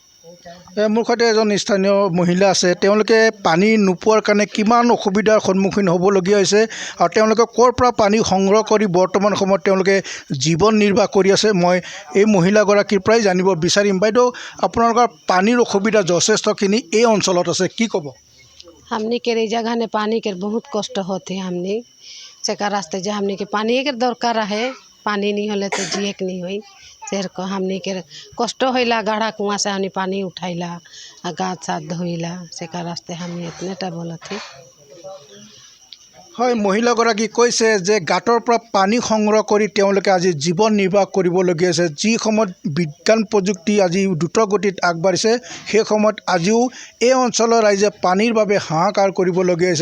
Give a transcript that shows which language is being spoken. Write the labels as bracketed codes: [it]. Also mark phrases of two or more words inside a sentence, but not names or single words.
[as] মোৰ সৈতে এজন স্থানীয় মহিলা আছে, তেওঁলোকে পানী নোপোৱাৰ কাৰণে কিমান অসুবিধাৰ সন্মুখীন হ'বলগীয়া হৈছে আৰু তেওঁলোকে ক'ৰ পৰা পানী সংগ্ৰহ কৰি বৰ্তমান সময়ত তেওঁলোকে জীৱন নিৰ্বাহ কৰি আছে, মই এই মহিলাগৰাকীৰ পৰাই জানিব বিচাৰিম। বাইদেউ, আপোনালোকৰ পানীৰ অসুবিধা যথেষ্টখিনি এই অঞ্চলত আছে, কি ক'ব? [bho] हमनी के ई जगह ने पानी के बहुत कष्ट होते हैं। हमनी चका रास्ते जे हमनी के पानी के दरकार है, पानी नहीं होले तो जिए के नहीं हुई। शेर को हमनी के कष्ट होइला, गाढ़ा कुआं से हमनी पानी उठाइला, गाछ साथ धोइला, चका रास्ते हमनी इतने टा बोलत थी। [as] হয়, মহিলাগৰাকী কৈছে যে গাঁতৰ পৰা পানী সংগ্ৰহ কৰি তেওঁলোকে আজি জীৱন নিৰ্বাহ কৰিবলগীয়া হৈছে। যি সময়ত বিজ্ঞান প্ৰযুক্তি আজি দ্ৰুত গতিত আগবাঢ়িছে, সেই সময়ত আজিও এই অঞ্চলৰ ৰাইজে পানীৰ বাবে হাহাকাৰ কৰিবলগীয়া হৈছে।